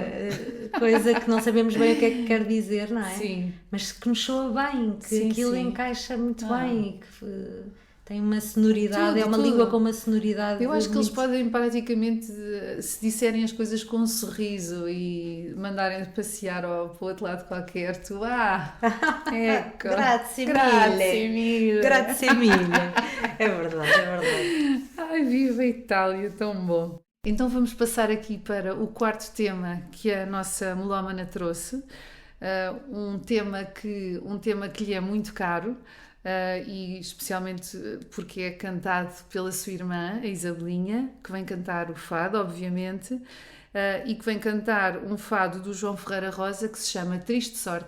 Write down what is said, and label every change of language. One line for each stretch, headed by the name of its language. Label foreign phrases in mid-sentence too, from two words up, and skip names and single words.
Portuguese: coisa que não sabemos bem o que é que quer dizer, não é? Sim. Mas que nos soa bem, que Sim, aquilo sim. encaixa muito Ah. bem e que tem uma sonoridade, Tudo, é uma tudo. língua com uma sonoridade. Eu acho que eles muito- podem praticamente, se disserem as coisas com um sorriso e mandarem passear para o outro lado qualquer,
Italian: tu, ecco, Grazie mille. grazie mille. Grazie mille.
Portuguese: É verdade, é verdade. Ai, viva a Itália, tão bom. Então vamos passar aqui para o quarto tema que a nossa melómana trouxe. Um tema que lhe é muito caro, e especialmente porque é cantado pela sua irmã, a Isabelinha, que vem cantar o fado, obviamente, e que vem cantar um fado do João Ferreira Rosa que se chama Triste Sorte.